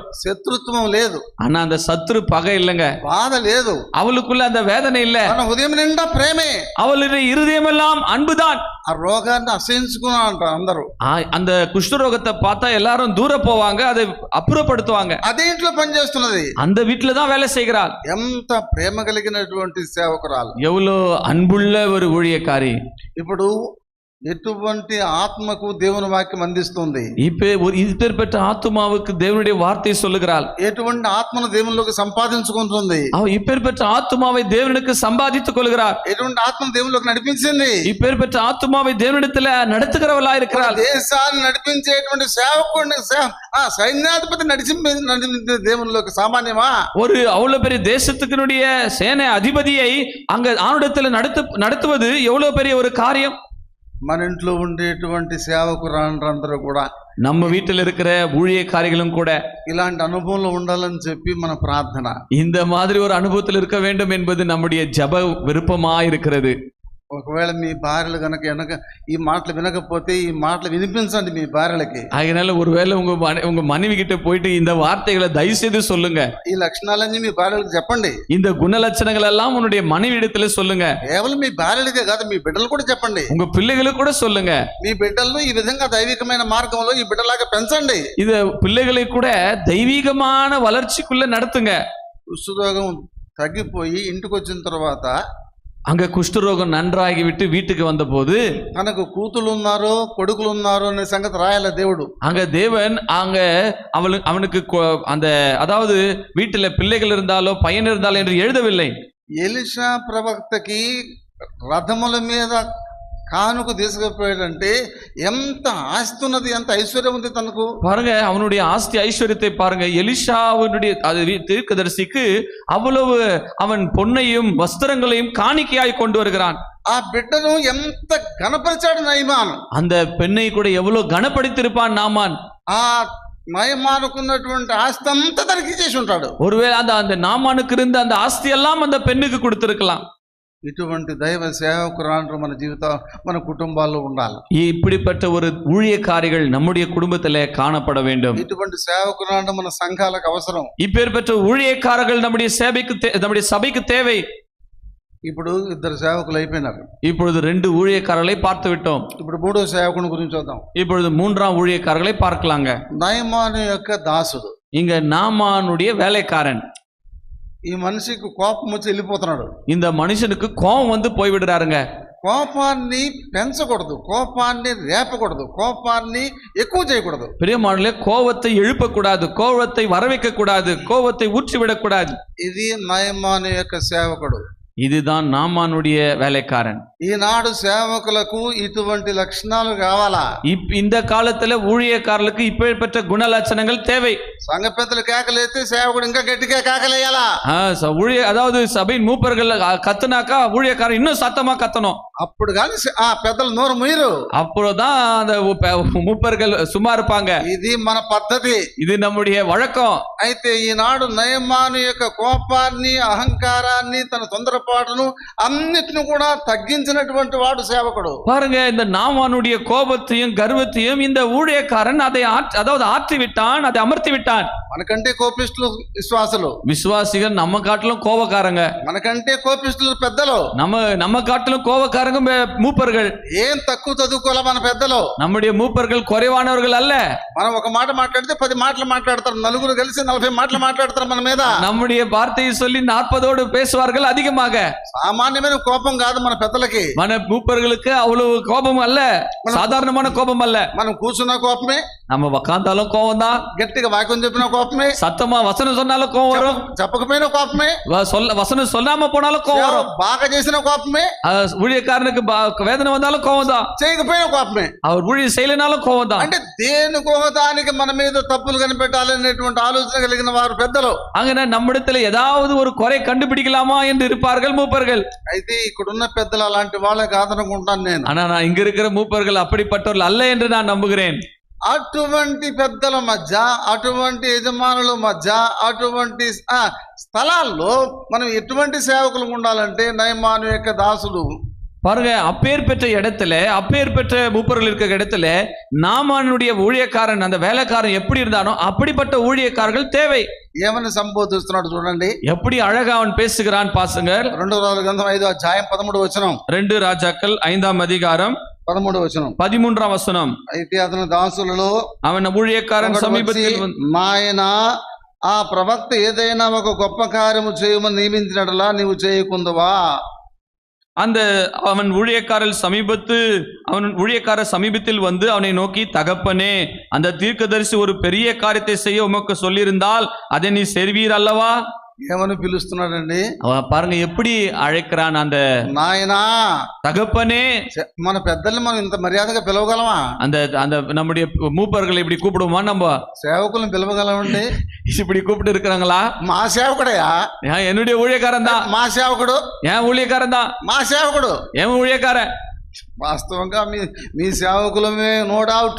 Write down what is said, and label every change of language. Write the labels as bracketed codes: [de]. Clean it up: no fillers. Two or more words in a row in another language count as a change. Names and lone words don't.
[te] శత్రుత్వం లేదు, [ta] ஆனா அந்த சத்ரு பகை இல்லைங்க, [te] బాధ లేదు, [ta] அவளுக்குள்ள அந்த வேதனை இல்ல, [te] తన హృదయం నిండా ప్రేమే, [ta] அவளுடைய இருதயம் எல்லாம் அன்புதான். [te] ఆ రోగాన్ని అసహించుకున్నా అంటారు అందరూ. [ta] அந்த குஷ்டரோகத்தை பார்த்தா எல்லாரும் தூர போவாங்க, அதை அப்புறப்படுத்துவாங்க. [te] అదే ఇంట్లో పనిచేస్తున్నది, [ta] அந்த வீட்டுல தான் வேலை செய்கிறாள். [te] ఎంత ప్రేమ కలిగినటువంటి సేవకురాలు, [ta] எவ்வளவு அன்புள்ள ஒரு ஊழியக்காரி. [te] ఇప్పుడు ఎటువంటి ఆత్మకు దేవుని వాక్యం అందిస్తుంది? [ta] இப்பேற்பட்ட ஆத்துமாவுக்கு தேவனுடைய வார்த்தை சொல்லுகிறாள். [te] ఎటువంటి ఆత్మను దేవునిలోకి సంపాదించుకుంటుంది? [ta] இப்பேற்பட்ட ஆத்துமாவை தேவனுக்கு சம்பாதித்துக் கொள்கிறார். [te] ఎటువంటి ఆత్మను దేవునిలోకి నడిపించింది? [ta] இப்பேற்பட்ட ஆத்துமாவை தேவனிடத்துல நடத்துகிறவளா இருக்கிறாள். [te] దేశాన్ని నడిపించేటువంటి సేవకుడిని సైన్యాధిపతి నడిచింది దేవునిలోకి సామాన్యమా? [ta] ஒரு அவ்வளவு பெரிய தேசத்துக்குடைய சேனை அதிபதியை அங்க ஆணுடத்துல நடத்துவது எவ்வளவு பெரிய ஒரு காரியம். [te] మన ఇంట్లో ఉండేటువంటి సేవకురాండ్రందరూ కూడా, [ta] நம்ம வீட்டில் இருக்கிற ஊழியக்காரிகளும் கூட [te] ఇలాంటి అనుభవంలో ఉండాలని చెప్పి మన ప్రార్థన. [ta] இந்த மாதிரி ஒரு அனுபவத்தில் இருக்க வேண்டும் என்பது நம்முடைய ஜெப விருப்பமா இருக்கிறது. [te] ఒకవేళ మీ భార్యలు గనక ఈ మాటలు వినకపోతే ఈ మాటలు వినిపించండి మీ భార్యలకి. [ta] அதனால ஒருவேளை உங்க மனைவி கிட்ட போயிட்டு இந்த வார்த்தைகளை தயவு செய்து சொல்லுங்க. [te] ఈ లక్షణాలన్నీ మీ భార్యలకు చెప్పండి. [ta] இந்த குணலட்சணங்கள் எல்லாம் உன்னுடைய மனைவி இடத்துல சொல்லுங்க. [te] కేవలం మీ భార్యలకే కాదు, మీ బిడ్డలు కూడా చెప్పండి. [ta] உங்க பிள்ளைகளுக்கு கூட சொல்லுங்க. [te] మీ బిడ్డలను ఈ విధంగా దైవికమైన మార్గంలో ఈ బిడ్డలాగా పెంచండి. [ta] இது பிள்ளைகளை கூட தெய்வீகமான வளர்ச்சிக்குள்ள நடத்துங்க. [te] కుష్ఠరోగం తగ్గిపోయి ఇంటికి వచ్చిన తర్వాత, [ta] அங்க குஷ்டரோகம் நன்றாகி விட்டு வீட்டுக்கு வந்த போது, [te] తనకు కూతులు ఉన్నారు కొడుకులు ఉన్నారు అనే సంగతి రాయాల దేవుడు. [ta] அங்க தேவன் அவனுக்கு அந்த அதாவது வீட்டுல பிள்ளைகள் இருந்தாலோ பையன் இருந்தாலோ என்று எழுதவில்லை. [te] ఎలీషా ప్రవక్తకి రథముల మీద కానుక తీసుకుపోయాడంటే ఎంత ఆస్తి ఉన్నది, ఎంత ఐశ్వర్యం ఉంది తనకు. [ta] பாருங்க, அவனுடைய ஆஸ்தி ஐஸ்வர்யத்தை பாருங்க. எலிஷாவுடைய தீர்க்கதரிசிக்கு அவ்வளவு அவன் பொன்னையும் வஸ்திரங்களையும் காணிக்கையாய் கொண்டு வருகிறான். [te] ఆ బిడ్డను ఎంత గణపరిచాడు నయమాన్. [ta] அந்த பெண்ணை கூட எவ்வளவு கனப்படுத்திருப்பான் நாமான். [te] ఆ నయమానుకున్నటువంటి ఆస్తి అంతా తనకి ఇచ్చేసి ఉంటాడు. [ta] ஒருவேளை அந்த நாமானுக்கு இருந்த அந்த ஆஸ்தி எல்லாம் அந்த பெண்ணுக்கு கொடுத்திருக்கலாம். [te] ఇటువంటి దైవ సేవకురాండ్రు మన జీవితం మన కుటుంబాల్లో ఉండాలి. [ta] இப்படிப்பட்ட ஒரு ஊழியக்காரிகள் நம்முடைய குடும்பத்திலே காணப்பட வேண்டும். [te] ఇటువంటి సేవకురాండ్రు మన సంఘాలకు అవసరం. [ta] இப்பேற்பட்ட ஊழியக்காரர்கள் நம்முடைய சபைக்கு தேவை. [te] ఇప్పుడు ఇద్దరు సేవకులు అయిపోయినారు. [ta] இப்பொழுது 2 ஊழியக்காரர்களை பார்த்து விட்டோம். [te] ఇప్పుడు మూడో సేవకుని గురించి చూద్దాం. [ta] இப்பொழுது 3ஆம் ஊழியக்காரர்களை பார்க்கலாங்க. [te] నయమాను యొక్క దాసుడు, [ta] இங்க நாமானுடைய வேலைக்காரன். [te] ఈ మనిషికి కోపం వచ్చి వెళ్ళిపోతున్నాడు. [ta] இந்த மனுஷனுக்கு கோபம் வந்து போய் விடுறாருங்க. [te] కోపాన్ని పెంచకూడదు, కోపాన్ని రేపకూడదు, కోపాన్ని ఎక్కువ చేయకూడదు. [ta] பிரியமானவர்களே, கோபத்தை எழுப்பக்கூடாது, கோபத்தை வரவைக்க கூடாது, கோபத்தை ஊற்றிவிடக்கூடாது. [te] ఇది నయమాను యొక్క సేవకుడు. [ta] இதுதான் நாமானுடைய வேலைக்காரன். [te] ఈనాడు సేవకులకు ఇటువంటి లక్షణాలు కావాలా? [ta] இந்த காலத்துல ஊழியக்காரர்களுக்கு இப்பேற்பட்ட குணலட்சணங்கள் தேவை. [te] సంఘ పెద్దలు కేకలేస్తే సేవకుడు ఇంకా గట్టిగా కేకలేయాలా? [ta] அதாவது சபையின் மூப்பர்கள் கத்துனாக்கா ஊழியக்காரன் இன்னும் சத்தமா கத்தணும். [te] అప్పుడు కానీ ఆ పెద్దలు నోరు ముయ్యరు. [ta] அப்போதான் அந்த மூப்பர்கள் சும்மா இருப்பாங்க. [te] ఇది మన పద్ధతి, [ta] இது நம்முடைய வழக்கம். [te] అయితే ఈనాడు నయమాను యొక్క కోపాన్ని, అహంకారాన్ని, తన తొందరపాటును అన్నిటిని కూడా తగ్గించినటువంటి వాడు సేవకుడు. [ta] பாருங்க, இந்த நாமானுடைய கோபத்தையும் கர்வத்தையும் இந்த ஊழியக்காரன் அதாவது ஆற்றி விட்டான், அதை அமர்த்தி விட்டான். [te] మనకంటే కోపిష్టులు విశ్వాసులు, [ta] விசுவாசிகள் நம்ம காட்டிலும் கோபக்காரங்க. [te] మనకంటే కోపిష్టులు పెద్దలు, [ta] நம்ம காட்டிலும் கோபக்காரங்க மூப்பர்கள். [te] ఏం తక్కువ చదువుకోలే మన పెద్దలు. [ta] நம்முடைய மூப்பர்கள் குறைவானவர்கள் அல்ல. [te] మనం ఒక మాట మాట్లాడితే 10 మాటలు మాట్లాడతారు, నలుగురు కలిసి 40 మాటలు మాట్లాడతారు మన మీద. [ta] நம்முடைய వార్తயை சொல்லி 40ஓடு பேசுவார்கள் அதிகமாக. [te] సామాన్యమైన కోపం కాదు మన పెద్దలకి, [ta] మన மூப்பர்களுக்கு அவ்வளவு கோபம் அல்ல, சாதாரணமான கோபம் அல்ல. [te] మనం కూర్చున్న కోపమే, [ta] நம்ம உக்காந்தாலும் கோபம் தான், [te] గట్టిగా వాక్యం చెప్పిన కోపమే, [ta] சத்தமா வசனம் சொன்னாலும் கோபம் வரும், [te] చెప్పకపోయిన కోపమే, [ta] வசனம் சொல்லாம போனாலும் கோபம் வரும், [te] బాగా చేసిన కోపమే, [ta] ஊழியக்காரனுக்கு வேதனை வந்தாலும் கோபம் தான், [te] చేయకపోయిన కోపమే, [ta] அவர் ஊழியம் செய்யலனாலும் கோபம் தான். [te] అంటే దేనికో దానికి మన మీద తప్పులు కనిపెట్టాలనేటువంటి ఆలోచన కలిగిన వారు పెద్దలు. [ta] அங்கே நம்மிடத்துல ஏதாவது ஒரு குறை கண்டுபிடிக்கலாமா என்று இருப்பார்கள் மூப்பர்கள். [te] అయితే ఇక్కడున్న పెద్దలు అలాంటి వాళ్ళే కాదనుకుంటాను నేను. [ta] ஆனா நான் இங்க இருக்கிற மூப்பர்கள் அப்படிப்பட்டவர்கள் அல்ல என்று நான் நம்புகிறேன். [te] అటువంటి పెద్దల మధ్య, అటువంటి యజమానుల మధ్య, అటువంటి స్థలాల్లో మనం ఎటువంటి సేవకులు ఉండాలంటే నయమాను యొక్క దాసుడు. [ta] பாருங்க, அப்பேர் பெற்ற இடத்துல, அப்பேர் பெற்ற மூப்பர்கள் இருக்கிற இடத்துல நாமானுடைய ஊழியக்காரன், அந்த வேலைக்காரன் எப்படி இருந்தானோ அப்படிப்பட்ட ஊழியக்காரர்கள் தேவை. [te] ఏమని సంబోధిస్తున్నాడు చూడండి, [ta] எப்படி அழகா அவன் பேசுகிறான் பாசுங்க. [te] 2 రాజుల గ్రంథం 5వ అధ్యాయం 13వ వచనం. [ta] 2 ராஜாக்கள் 5ஆம் அதிகாரம் [te] 13వ వచనం. [ta] 13ஆம் వచనం. [te] అయితే అతని దాసులలో [ta] அவன் ஊழியக்காரன் సమీపத்தில் [te] నాయన ఆ ప్రవక్త ఏదైనా ఒక గొప్ప కార్యము చేయమని నియమించినట్లా నీవు చేయకుందువా? [ta] அந்த அவன் ஊழியக்காரர் சமீபத்தில் வந்து அவனை நோக்கி, தகப்பனே, அந்த தீர்க்கதரிசி ஒரு பெரிய காரியத்தை செய்ய உமக்கு சொல்லியிருந்தால் அதை நீ செய்வீர் அல்லவா? [te] ఏమని పిలుస్తున్నాడండి? [ta] அவன் பாருங்க எப்படி அழைக்கிறான், அந்த [te] నాయనా. [ta] தகப்பனே. [te] మన పెద్దల్ని మనం ఇంత మర్యాదగా పిలవగలమా? [ta] அந்த அந்த நம்முடைய மூப்பர்களை இப்படி கூப்பிடுவோமா? நம்ம [te] సేవకులను పిలవగలమండి? [ta] இப்படி கூப்பிட்டு இருக்கிறாங்களா? [te] మా సేవకుడయా, [ta] என்னுடைய ஊழியக்காரன் தான். [te] మా సేవకుడు, [ta] என் ஊழியக்காரன் தான். [te] మా సేవకుడు, [ta] என் ஊழியக்காரன். [te] వాస్తవంగా మీ సేవకులమే, [en] no doubt.